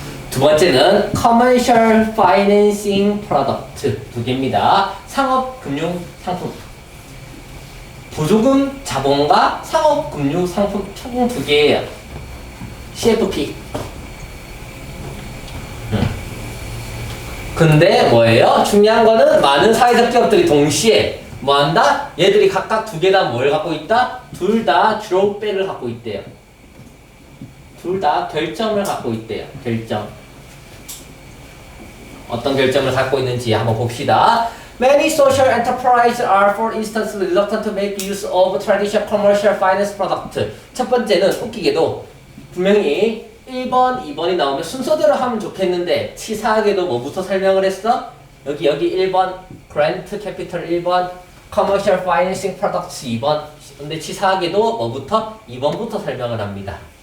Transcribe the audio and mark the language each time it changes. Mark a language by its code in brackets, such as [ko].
[ko] 두 번째는 commercial financing product. 두 개입니다. 상업 금융 상품. 보조금 자본과 상업 금융 상품 총 두 개예요. CFP. 근데 뭐예요? 중요한 거는 많은 사회적 기업들이 동시에 뭐 한다? 얘들이 각각 두 개 다 뭘 갖고 있다? 둘 다 드롭백을 갖고 있대요. 둘 다 결점을 갖고 있대요. 결점. 어떤 결점을 갖고 있는지 한번 봅시다. [en] Many social enterprises are, for instance, reluctant to make use of traditional commercial finance product. [ko] 첫 번째는 웃기게도 분명히 1번, 2번이 나오면 순서대로 하면 좋겠는데 치사하게도 뭐부터 설명을 했어? 여기 1번 grant capital 1번 commercial financing products 2번. 근데 치사하게도 뭐부터? 2번부터 설명을 합니다.